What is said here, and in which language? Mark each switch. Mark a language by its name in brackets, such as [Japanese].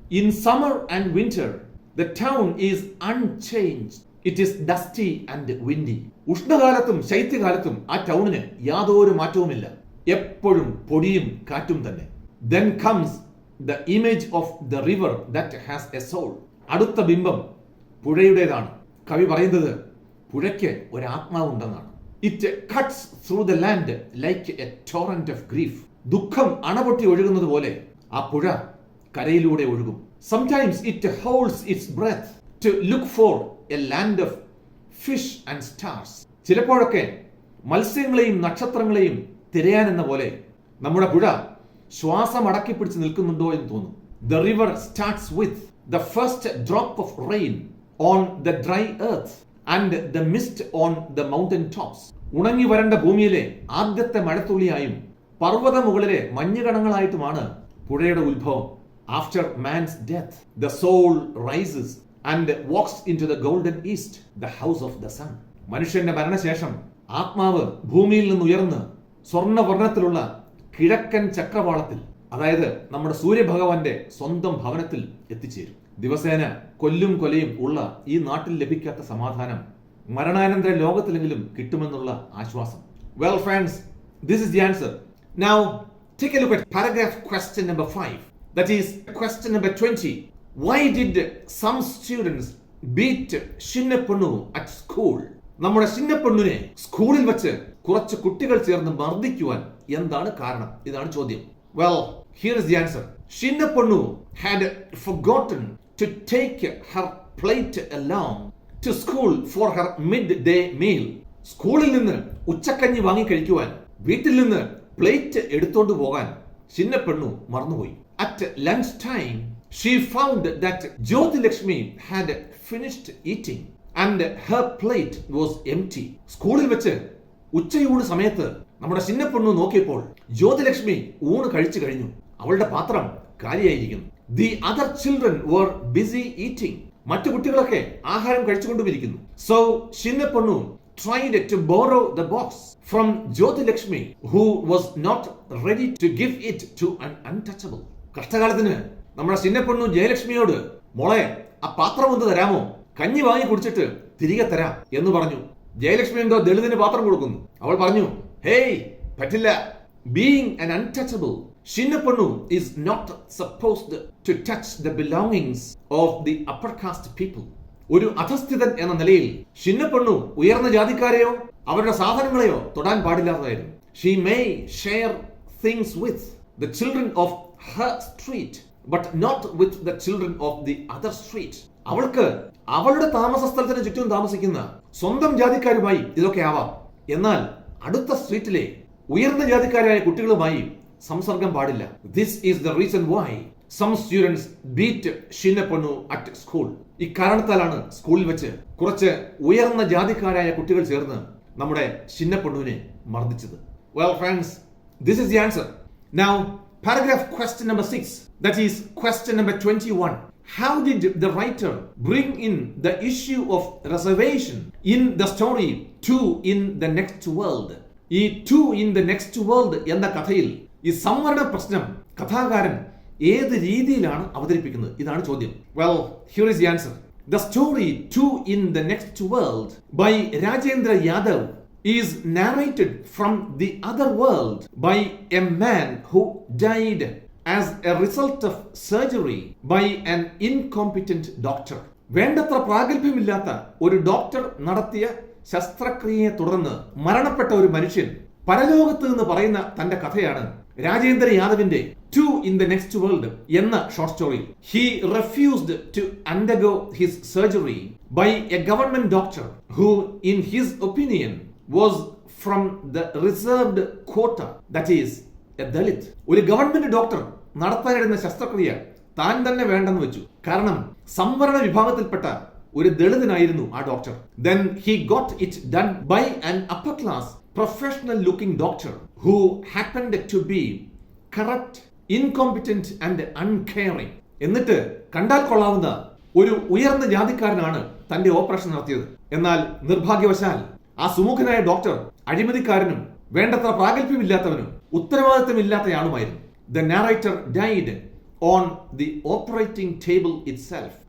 [English] In summer and winter, the town is unchanged. It is dusty and windy. [Malayalam] ഉഷ്ണകാലത്തും ശൈത്യകാലത്തും ആ ടൗണിന് യാതൊരു മാറ്റവുമില്ല, എപ്പോഴും പൊടിയും കാറ്റും തന്നെ. [English] Then comes the image of the river that has a soul. [Malayalam] അടുത്ത ബിംബം പുഴയുടേതാണ്. കവി പറയുന്നത് പുഴയ്ക്ക് ഒരു ആത്മാവുണ്ടെന്നാണ്. [English] It cuts through the land like a torrent of grief. [Malayalam] ദുഃഖം അണപൊട്ടി ഒഴുകുന്നത് പോലെ ആ പുഴ കരയിലൂടെ ഒഴുകും. [English] Sometimes it holds its breath to look for a land of fish and stars. [Malayalam] ചിലപ്പോഴൊക്കെ മത്സ്യങ്ങളെയും നക്ഷത്രങ്ങളെയും തിരയാനെന്ന പോലെ നമ്മുടെ പുഴ ശ്വാസം അടക്കി പിടിച്ച് നിൽക്കുന്നുണ്ടോ എന്ന് തോന്നും. [English] The river starts with the first drop of rain on the dry earth and the mist on the mountain tops. [Malayalam] ഉണങ്ങി വരണ്ട ഭൂമിയിലെ ആദ്യത്തെ മഴത്തുള്ളിയായും പർവ്വത മുകളിലെ മഞ്ഞുകണങ്ങളായിട്ടുമാണ് പുഴയുടെ ഉത്ഭവം. [English] After man's death, the soul rises and walks into the golden east, the house of the sun. [Malayalam] മനുഷ്യന്റെ മരണശേഷം ആത്മാവ് ഭൂമിയിൽ നിന്ന് ഉയർന്ന് സ്വർണ്ണവർണ്ണത്തിലുള്ള കിഴക്കൻ ചക്രവാളത്തിൽ, അതായത് നമ്മുടെ സൂര്യഭഗവാന്റെ സ്വന്തം ഭവനത്തിൽ എത്തിച്ചേരും. ദിവസേന കൊല്ലും കൊലയും ഉള്ള ഈ നാട്ടിൽ ലഭിക്കാത്ത സമാധാനം മരണാനന്തര ലോകത്തിലെങ്കിലും കിട്ടുമെന്നുള്ള ആശ്വാസം. [English] Well friends, this is the answer. Now take a look at paragraph question number 5, that is question number 20. Why did some students beat Shinnaponnu at school? [Malayalam] നമ്മുടെ ചിന്നപ്പൊണ്ണുനെ സ്കൂളിൽ വെച്ച് കുറച്ച് കുട്ടികൾ ചേർന്ന് മർദ്ദിക്കുവാൻ എന്താണ് കാരണം? ഇതാണ് ചോദ്യം. [English] Well, here is the answer. Shinnaponnu had forgotten to take her plate along to school for her midday meal. [Malayalam] സ്കൂളിൽ നിന്ന് ഉച്ചക്കഞ്ഞി വാങ്ങി കഴിക്കുവാൻ വീട്ടിൽ നിന്ന് പ്ലേറ്റ് എടുത്തോണ്ട് പോകാൻ ചിന്നപ്പെണ്ണു മറന്നുപോയി. [English] At lunch time, she found that Jyotilakshmi had finished eating and her plate was empty. [Malayalam] സ്കൂളിൽ വെച്ച് ഉച്ചയൂണ് സമയത്ത് നമ്മുടെ ചിന്നപ്പെണ്ണു നോക്കിയപ്പോൾ ജ്യോതിലക്ഷ്മി ഊണ് കഴിച്ചു കഴിഞ്ഞു. അവളുടെ പാത്രം കാലിയായിരിക്കുന്നു. [English] The other children were busy eating. [Malayalam] മറ്റു കുട്ടികളൊക്കെ ആഹാരം കഴിച്ചുകൊണ്ടിരിക്കുന്നു. [English] So Chinnapennu tried to borrow the box from Jyotilakshmi, who was not ready to give it to an untouchable. [Malayalam] കഷ്ടകാലത്തിന് നമ്മുടെ ചിന്നപ്പെണ്ണു ജയലക്ഷ്മിയോട്, മോളെ ആ പാത്രം ഒന്ന് തരാമോ, കഞ്ഞി വാങ്ങി കുടിച്ചിട്ട് തിരികെ തരാം എന്ന് പറഞ്ഞു. ജയലക്ഷ്മി എന്തോ ദളിതിന് പാത്രം കൊടുക്കുന്നു. അവൾ പറഞ്ഞു, ഹേയ് പറ്റില്ല. [English] Being an untouchable, Shinnaponnu is not supposed to touch the belongings of the upper caste people. [Malayalam] ഒരു അധസ്ഥിതൻ എന്ന നിലയിൽ ചിന്നപ്പെണ്ണു ഉയർന്ന ജാതിക്കാരെയോ അവരുടെ സാധനങ്ങളെയോ തൊടാൻ പാടില്ലാത്തതായിരുന്നു. [English] She may share things with the children of her street, but not with the children of the other street. [Malayalam] അവൾക്ക് അവളുടെ താമസ സ്ഥലത്തിന് ചുറ്റും താമസിക്കുന്ന സ്വന്തം ജാതിക്കാരുമായി ഇതൊക്കെ ആവാം, എന്നാൽ അടുത്ത സ്ട്രീറ്റിലെ ഉയർന്ന ജാതിക്കാരായ കുട്ടികളുമായി സംസർഗം പാടില്ല. [English] This is the reason why some students beat Shinnaponnu at school. [Malayalam] ഇക്കാരണത്താലാണ് സ്കൂളിൽ വെച്ച് കുറച്ച് ഉയർന്ന ജാതിക്കാരായ കുട്ടികൾ ചേർന്ന് നമ്മുടെ ചിന്നപ്പെണ്ണുവിനെ മർദ്ദിച്ചത്. [English] Well friends, this is the answer. Now paragraph question number 6, that is question number 21. How did the writer bring in the issue of reservation in the story Two in the Next World? [Malayalam] ഈ Two in the Next World എന്ന കഥയിൽ ഈ സംവരണ പ്രശ്നം കഥാകാരൻ ഏത് രീതിയിലാണ് അവതരിപ്പിക്കുന്നത്? ഇതാണ് ചോദ്യം. [English] Well, here is the answer. The story Two in the Next World by Rajendra Yadav is narrated from the other world by a man who died as a result of surgery by an incompetent doctor. [Malayalam] വേണ്ടത്ര പ്രാഗൽഭ്യമില്ലാത്ത ഒരു doctor നടത്തിയ ശസ്ത്രക്രിയയെ തുടർന്ന് മരണപ്പെട്ട ഒരു മനുഷ്യൻ പരലോകത്ത് നിന്ന് പറയുന്ന തന്റെ കഥയാണ് രാജേന്ദ്ര യാദവിന്റെ Two in the Next World എന്ന short story. [English] He refused to undergo his surgery by a government doctor who, in his opinion, was from the reserved quota, that is, a Dalit. [Malayalam] ഒരു ഗവൺമെന്റ് ഡോക്ടർ നടത്താനിരുന്ന ശസ്ത്രക്രിയ താൻ തന്നെ വേണ്ടെന്ന് വെച്ചു. കാരണം സംവരണ വിഭാഗത്തിൽപ്പെട്ട ഒരു ദളിതനായിരുന്നു ആ doctor. [English] Then he got it done by an upper class professional looking doctor who happened to be corrupt, incompetent and uncaring. [Malayalam] എന്നിട്ട് കണ്ടാൽ കൊള്ളാവുന്ന ഒരു ഉയർന്ന ജാതിക്കാരനാണ് തന്റെ ഓപ്പറേഷൻ നടത്തിയത്. എന്നാൽ നിർഭാഗ്യവശാൽ ആ സുമുഖനായ ഡോക്ടർ അഴിമതിക്കാരനും വേണ്ടത്ര പ്രാഗൽഭ്യമില്ലാത്തവനും ഉത്തരവാദിത്തമില്ലാത്തയാളുമായിരുന്നു. [English] The narrator died on the operating table itself.